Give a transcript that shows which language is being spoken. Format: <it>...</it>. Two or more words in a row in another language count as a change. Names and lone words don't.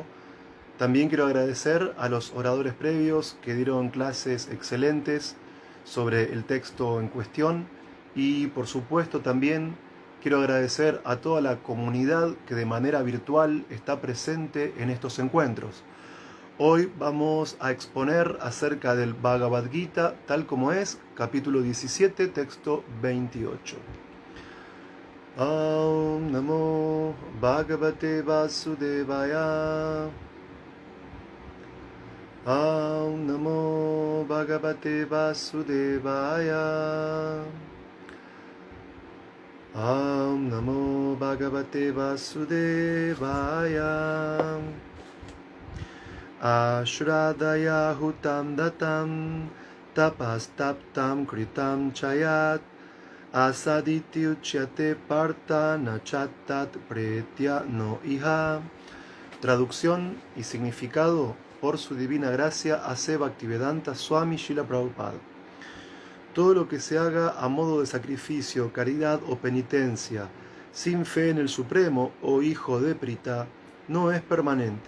<es>También quiero agradecer a los oradores previos que dieron clases excelentes sobre el texto en cuestión y por supuesto también quiero agradecer a toda la comunidad que de manera virtual está presente en estos encuentros. Hoy vamos a exponer acerca del Bhagavad Gita tal como es, capítulo 17, texto 28.</es> <sa>Om Namo Bhagavate Vasudevaya. Om Namo Bhagavate Vasudevaya. Om Namo Bhagavate Vasudevaya. Ashradaya Hutam Datam Tapastaptam Kritam Chayat Asaditi Uchyate Parta Nachatat Pretya no Iha.</sa> <es>Traducción y significado por su divina gracia a Bhaktivedanta Swami Srila Prabhupada. Todo lo que se haga a modo de sacrificio, caridad o penitencia, sin fe en el Supremo o hijo de Prita, no es permanente.</es>